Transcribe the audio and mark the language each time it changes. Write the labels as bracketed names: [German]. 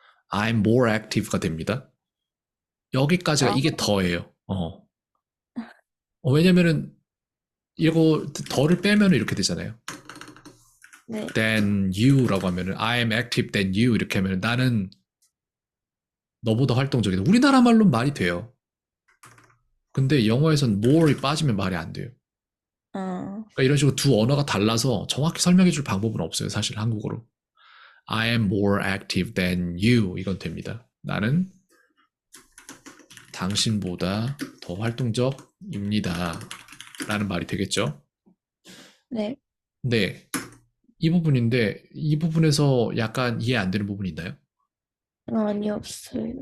[English] I'm more active가 [Korean] 됩니다. 여기까지가 아, 이게 더예요. 왜냐면은 이거 덜을 빼면 이렇게 되잖아요. 네. than you라고 하면은 [English] I am active than you [Korean] 이렇게 하면은 나는 너보다 활동적이다. 우리나라 말로는 말이 돼요. 근데 영어에선 more이 빠지면 말이 안 돼요. 아, 그러니까 이런 식으로 두 언어가 달라서 정확히 설명해 줄 방법은 없어요. 사실 한국어로. [English] I am more active than you [Korean] 이건 됩니다. 나는 당신보다 더 활동적입니다. 라는 말이 되겠죠. 네. 네. 이 부분인데 이 부분에서 약간 이해 안 되는 부분이 있나요? 아니, 없어요.